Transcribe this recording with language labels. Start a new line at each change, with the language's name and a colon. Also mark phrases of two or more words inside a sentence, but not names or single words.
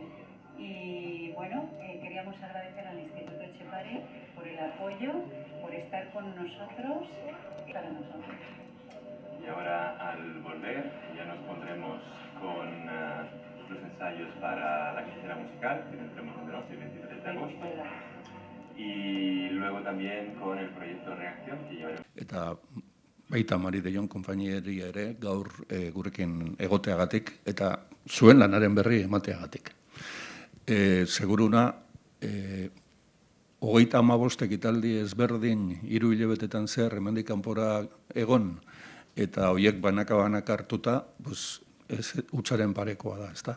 Spanish: Y bueno, queríamos agradecer al Instituto Etxepare por el apoyo, por estar con nosotros y para nosotros. Y ahora, al volver, ya nos pondremos con los ensayos para la quinceañera musical, que tendremos el 11 y 23 de agosto. Y luego también con el proyecto Reacción, que llevaremos.
Basque: Eta baita Mari de Jon konpainieria ere gaur gurekin egoteagatik eta zuen lanaren berri emateagatik. Seguruna, 35 ekitaldi ezberdin 3 hilabetetan zehar hemendik kanpora egon eta horiek banaka hartuta, ez hutsaren parekoa da, ezta?